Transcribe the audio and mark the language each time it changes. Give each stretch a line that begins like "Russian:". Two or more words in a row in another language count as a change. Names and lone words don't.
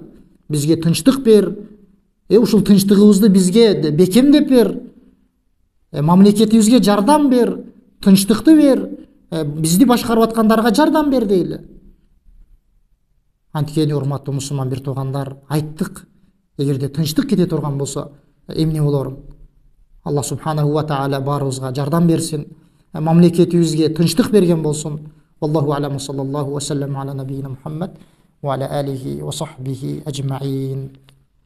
Kyrgyz: Бизге тынчтык бер, ушул тынчтыгыбызды бизге бекемдеп бер, мамлекетибизге жардам бер, тынчтыкты бер, бизди башкарып аткандарга жардам бер дейли. Анткени, урматтуу мусулман бир туугандар, айттык, эгерде тынчтык кете турган болсо, эмне болорун?
Arabic: الله سبحانه وتعالى
Kyrgyz: баарыбызга жардам берсин, мамлекетибизге тынчтык берген болсун.
Arabic: والله أعلم، صلى الله وسلم على نبينا محمد وعلى آله وصحبه أجمعين.